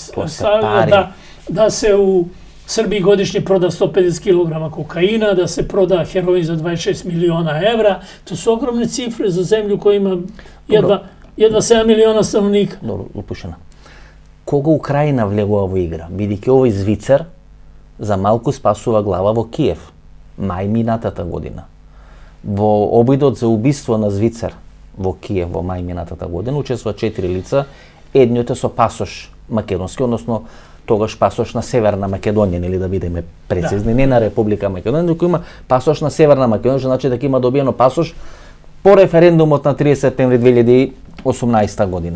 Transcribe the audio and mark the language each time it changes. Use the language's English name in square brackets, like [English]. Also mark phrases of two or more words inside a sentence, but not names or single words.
[Serbian] Da se u Srbiji godišnje proda 150 kg kokaina, da se proda heroin za 26 miliona evra. To su ogromne cifre za zemlju koja ima jedva 7 miliona stanovnika. [Macedonian] Dobro, upušena. Koga Ukrajina влегува во игра? Бидејќи овој Звицер за малку спасува глава во Киев, мај минатата година. Во обидот за убиство на Звицер во Киев во мај минатата година, учествува 4 лица, едниот е со пасош македонски, односно тогаш пасош на Северна Македонија, нели да бидеме прецизни, не на Република Македонија, туку има пасош на Северна Македонија, значи дека има добиено пасош по референдумот на 30 септември 2018 година.